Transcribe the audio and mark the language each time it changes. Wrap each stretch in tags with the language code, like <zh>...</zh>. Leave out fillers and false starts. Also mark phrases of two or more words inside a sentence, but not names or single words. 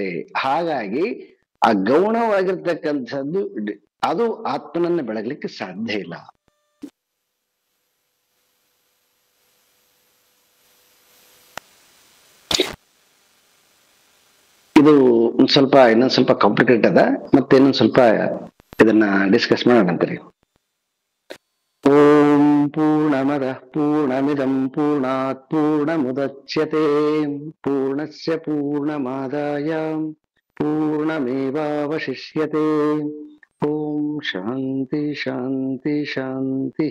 <kn>ಹಾಗಾಗಿ ಆ ಗೌಣವಾಗಿರ್ತಕ್ಕಂಥದ್ದು ಅದು ಆತ್ಮನನ್ನ ಬೆಳಗ್ಲಿಕ್ಕೆ ಸಾಧ್ಯ ಇಲ್ಲ. ಇದು ಇನ್ನೊಂದ್ ಸ್ವಲ್ಪ ಕಾಂಪ್ಲಿಕೇಟ್ ಅದ, ಮತ್ತೆ ಇನ್ನೊಂದ್ ಸ್ವಲ್ಪ ಇದನ್ನ ಡಿಸ್ಕಸ್ ಮಾಡೋಣ ಅಂತೀರಿ.</kn> <sa>ಓಂ ಪೂರ್ಣಮದ ಪೂರ್ಣಮಿದಂ ಪೂರ್ಣಾತ್ ಪೂರ್ಣಮುದಚ್ಯತೆ ಪೂರ್ಣಸ್ಯ ಪೂರ್ಣಮಾದಾಯ ಪೂರ್ಣಮೇವಾವಶಿಷ್ಯತೆ. ಓಂ ಶಾಂತಿ ಶಾಂತಿ ಶಾಂತಿ.</sa>